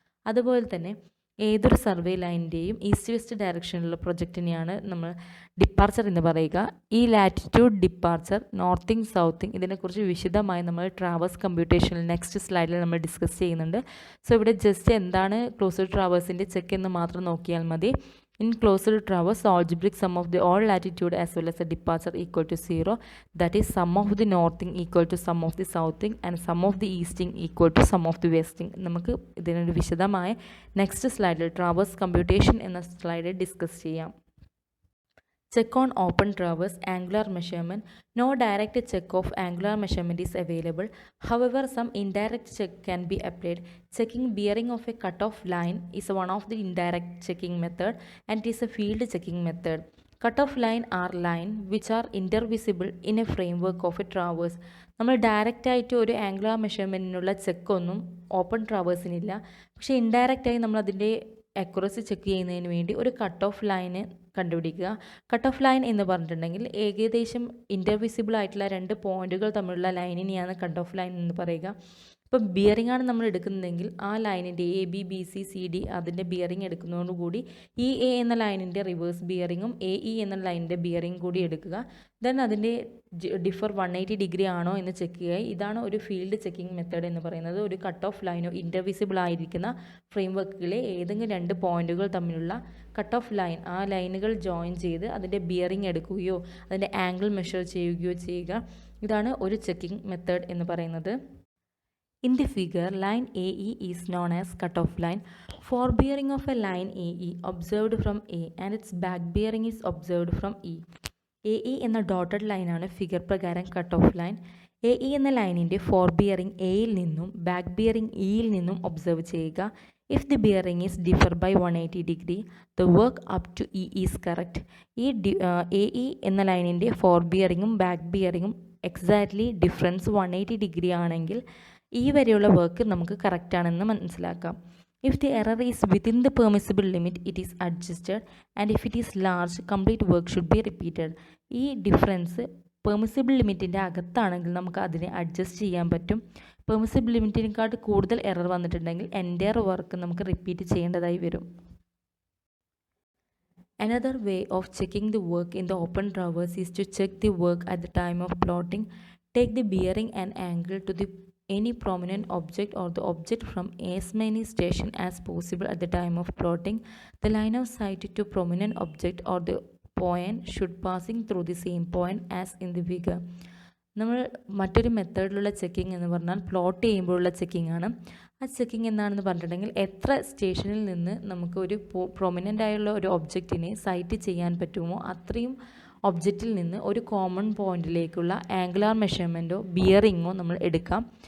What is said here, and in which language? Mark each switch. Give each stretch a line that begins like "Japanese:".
Malayalam: അതുപോലെ തന്നെ ഏതൊരു സർവേ ലൈനിൻ്റെയും ഈസ്റ്റ് വെസ്റ്റ് ഡയറക്ഷനിലുള്ള പ്രൊജക്റ്റിനെയാണ് നമ്മൾ ഡിപ്പാർച്ചർ എന്ന് പറയുക. ഈ ലാറ്റിറ്റ്യൂഡ്, ഡിപ്പാർച്ചർ, നോർത്തിങ്, സൗത്തിങ് ഇതിനെക്കുറിച്ച് വിശദമായി നമ്മൾ ട്രാവേഴ്സ് കമ്പ്യൂട്ടേഷനിൽ നെക്സ്റ്റ് സ്ലൈഡിൽ നമ്മൾ ഡിസ്കസ് ചെയ്യുന്നുണ്ട്. സോ ഇവിടെ ജസ്റ്റ് എന്താണ് ക്ലോസ്ഡ് ട്രാവേഴ്സിൻ്റെ ചെക്ക് എന്ന് മാത്രം നോക്കിയാൽ മതി.
English: In closed traverse, algebraic sum of the all latitude as well as the departure equal to 0. That is sum of the northing equal to sum of the southing and sum of the easting equal to sum of the westing.
Malayalam: നമുക്ക് ഇതിനൊരു വിശദമായ next സ്ലൈഡിൽ traverse computation എന്ന സ്ലൈഡിൽ discuss ചെയ്യാം.
English: Check on open traverse angular measurement. No direct check of angular measurement is available. However, some indirect check can be applied. Checking bearing of a cutoff line is one of the indirect checking method and it is a field checking method. Cutoff line are line which are intervisible in a framework of a traverse.
Malayalam: നമ്മൾ ഡയറക്റ്റായിട്ട് ഒരു angular മെഷർമെൻറ്റിനുള്ള ചെക്കൊന്നും open ട്രാവേഴ്സിനില്ല. പക്ഷേ ഇൻഡയറക്റ്റായി നമ്മൾ അതിൻ്റെ accuracy check ചെയ്യുന്നതിന് വേണ്ടി ഒരു cut off line കണ്ടുപിടിക്കുക. കട്ട് ഓഫ് ലൈൻ എന്ന് പറഞ്ഞിട്ടുണ്ടെങ്കിൽ ഏകദേശം ഇൻ്റർവിസിബിൾ ആയിട്ടുള്ള 2 പോയിന്റുകൾ തമ്മിലുള്ള ലൈനിനെയാണ് കട്ട് ഓഫ് ലൈൻ എന്ന് പറയുക. ഇപ്പോൾ ബിയറിംഗ് ആണ് നമ്മൾ എടുക്കുന്നതെങ്കിൽ ആ ലൈനിൻ്റെ ABBCCD അതിൻ്റെ ബിയറിംഗ് എടുക്കുന്നതോടുകൂടി EA എന്ന ലൈനിൻ്റെ റിവേഴ്സ് ബിയറിങ്ങും AE എന്ന ലൈനിൻ്റെ ബിയറിംഗ് കൂടി എടുക്കുക. ദെൻ അതിൻ്റെ ഡിഫർ 180 ഡിഗ്രി ആണോ എന്ന് ചെക്ക് ചെയ്യുക. ഇതാണ് ഒരു ഫീൽഡ് ചെക്കിംഗ് മെത്തേഡ് എന്ന് പറയുന്നത്. ഒരു കട്ട് ഓഫ് ലൈനോ ഇൻ്റർവിസിബിൾ ആയിരിക്കുന്ന ഫ്രെയിംവർക്കിലെ ഏതെങ്കിലും 2 പോയിന്റുകൾ തമ്മിലുള്ള കട്ട് ഓഫ് ലൈൻ, ആ ലൈനുകൾ ജോയിൻ ചെയ്ത് അതിൻ്റെ ബിയറിംഗ് എടുക്കുകയോ അതിൻ്റെ ആംഗിൾ മെഷർ ചെയ്യുകയോ ചെയ്യുക. ഇതാണ് ഒരു ചെക്കിംഗ് മെത്തേഡ് എന്ന് പറയുന്നത്.
English: In the figure, line AE is known as cutoff line. Forebearing of a line AE observed from A and its back bearing is observed from E.
Malayalam: AE എന്ന dotted ലൈനാണ് figure പ്രകാരം cut off line. AE എന്ന ലൈനിൻ്റെ four bearing Aയിൽ നിന്നും back bearing Eയിൽ നിന്നും observe ചെയ്യുക.
English: If the bearing is differ by 180 degree, the work up to E is correct.
Malayalam: ഈ AE എന്ന ലൈനിൻ്റെ four ബിയറിങ്ങും back ബിയറിങ്ങും exactly difference 180 degree ആണെങ്കിൽ ഈ വരെയുള്ള വർക്ക് നമുക്ക് കറക്റ്റാണെന്ന് മനസ്സിലാക്കാം.
English: If the error is within the permissible limit, it is adjusted and if it is large, complete work should be repeated.
Malayalam: ഈ difference permissible ലിമിറ്റിൻ്റെ അകത്താണെങ്കിൽ നമുക്ക് അതിനെ അഡ്ജസ്റ്റ് ചെയ്യാൻ പറ്റും. പെർമിസിബിൾ ലിമിറ്റിനെക്കാട്ട് കൂടുതൽ എറർ വന്നിട്ടുണ്ടെങ്കിൽ എൻ്റയർ വർക്ക് നമുക്ക് റിപ്പീറ്റ് ചെയ്യേണ്ടതായി വരും.
English: Another way of checking the work in the open traverse is to check the work at the time of plotting. Take the bearing and angle to the any prominent object or the object from as many stations as possible at the time of plotting. The line of sight to prominent object or the point should passing through the same point as in the figure.
Malayalam: നമ്മൾ മറ്റൊരു മെത്തേഡിലുള്ള checking എന്ന് പറഞ്ഞാൽ plot ചെയ്യുമ്പോഴുള്ള checking ആണ്. ആ checking എന്താണെന്ന് പറഞ്ഞിട്ടുണ്ടെങ്കിൽ എത്ര സ്റ്റേഷനിൽ നിന്ന് നമുക്ക് ഒരു പ്രൊമിനൻ്റ് ആയുള്ള ഒരു ഒബ്ജക്റ്റിനെ സൈറ്റ് ചെയ്യാൻ പറ്റുമോ അത്രയും ഒബ്ജക്റ്റിൽ നിന്ന് ഒരു കോമൺ പോയിന്റിലേക്കുള്ള ആംഗുലാർ മെഷർമെൻറ്റോ ബിയറിങ്ങോ നമ്മൾ എടുക്കാം.